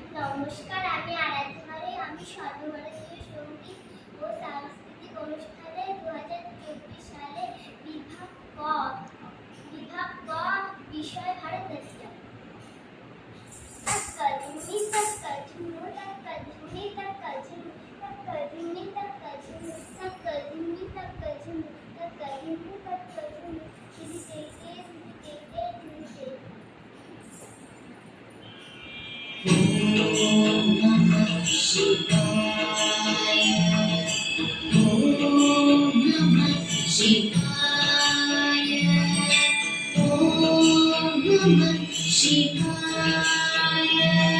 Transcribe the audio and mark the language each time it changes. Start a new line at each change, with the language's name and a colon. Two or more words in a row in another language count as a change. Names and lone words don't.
Bangla: নমস্কার, আমি আরাধ্যনারে। আমি সর্বভারতীয় সঙ্গীত ও সাংস্কৃতিক অনুষ্ঠানে 2024 সালে বিভাগ ক বিষয় ভারতনাট্যম। তক্কা ঝুমি তক্কা ঝুমু তক্কা ঝুমি তক্কা ঝুমু তক্কা ঝুমি তক্কা ঝুমু তক্কা ঝুমি তক্কা ঝুমু তক্কা ঝুমু তক্কা ঝুমু ঝিলিকে কে ঝিলিকে ঝিলিকে।
Sanskrit: ॐ नमः शिवाय. ॐ नमः शिवाय. ॐ नमः शिवाय.